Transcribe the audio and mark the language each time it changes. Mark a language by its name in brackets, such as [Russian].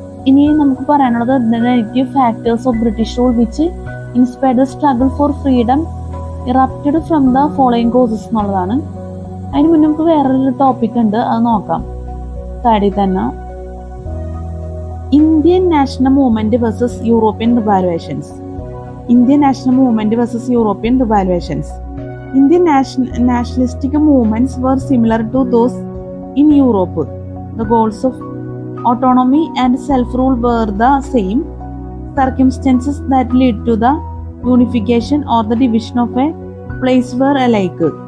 [Malayalam] ഇനി നമുക്ക് പറയാനുള്ളത് [English] the negative factors of British rule which inspired the struggle for freedom erupted from the following causes [Malayalam] എന്നുള്ളതാണ്. അതിന് മുന്നേ നമുക്ക് വേറൊരു ടോപ്പിക് ഉണ്ട്, അത് നോക്കാം. സൈഡിൽ തന്നെ [English] Indian national movement versus European revaluations. Indian national movement versus European revaluations. Indian nationalistic movements were similar to those in Europe. The goals of autonomy and self-rule were the same. Circumstances that led to the unification or the division of a place were alike.